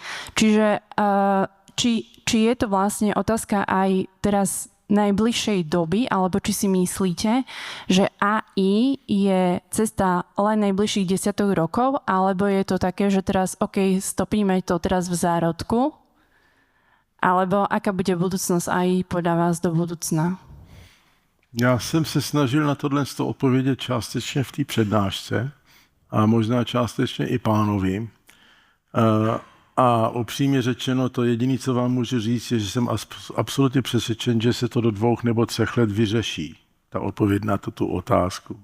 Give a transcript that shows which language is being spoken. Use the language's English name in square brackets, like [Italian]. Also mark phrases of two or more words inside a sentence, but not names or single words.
[Slovak] Čiže či je to vlastne otázka aj teraz najbližšej doby, alebo či si myslíte, že AI je cesta len najbližších 10 rokov, alebo je to také, že teraz stopíme to teraz v zárodku, alebo aká bude budúcnosť AI podľa vás do budúcna? [Czech] Já jsem se snažil na tohle odpovědět částečně v té přednášce a možná částečně i pánovi. A upřímně řečeno, to jediné, co vám můžu říct, je, že jsem absolutně přesvědčen, že se to do 2 nebo 3 let vyřeší, ta odpověď na tu otázku.